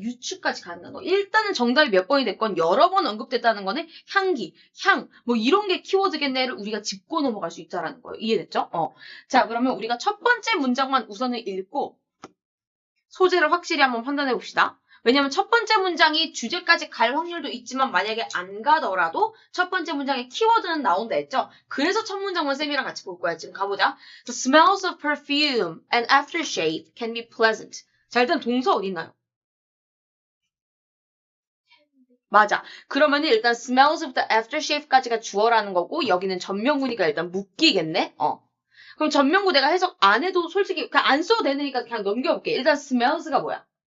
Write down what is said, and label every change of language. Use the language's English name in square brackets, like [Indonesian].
[Korean] 유추까지 가는 거. 일단은 정답이 몇 번이 됐건 여러 번 언급됐다는 거는 향기, 향, 뭐 이런 게 키워드겠네를 우리가 짚고 넘어갈 수 있다라는 거예요. 이해됐죠? 자, 그러면 우리가 첫 번째 문장만 우선은 읽고 소재를 확실히 한번 판단해 봅시다. 왜냐면 첫 번째 문장이 주제까지 갈 확률도 있지만 만약에 안 가더라도 첫 번째 문장에 키워드는 나온다 했죠? 그래서 첫 문장만 쌤이랑 같이 볼 거야. 지금 가보자. [English] The smells of perfume and aftershave can be pleasant. [Korean] 자, 일단 동사 어디 있나요? 맞아. 그러면은 일단 [English] smells of the aftershave [Korean] 까지가 주어라는 거고 여기는 전명구니까 일단 묶이겠네? 그럼 전명구 내가 해석 안 해도 솔직히 그냥 안 써도 되니까 그냥 넘겨볼게. 일단 smells가 뭐야?